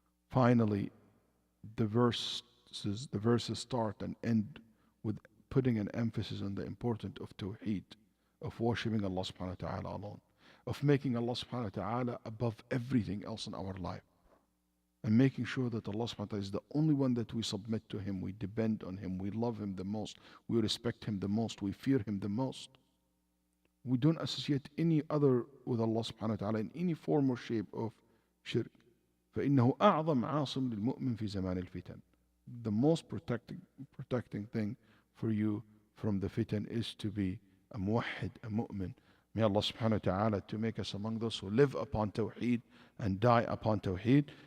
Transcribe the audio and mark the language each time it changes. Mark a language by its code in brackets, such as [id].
[en] Finally, the verses start and end with putting an emphasis on the importance of tawheed, of worshiping Allah subhanahu wa ta'ala alone, of making Allah subhanahu wa ta'ala above everything else in our life, and making sure that Allah subhanahu wa ta'ala is the only one that we submit to Him, we depend on Him, we love Him the most, we respect Him the most, we fear Him the most. We don't associate any other with Allah subhanahu wa ta'ala in any form or shape of shirk. [ar] فإنه أعظم عاصم للمؤمن في زمان الفتن. [en] The most protecting thing for you from the fitan is to be a muwahhid, a mu'min. May Allah subhanahu wa ta'ala to make us among those who live upon tawheed and die upon tawheed.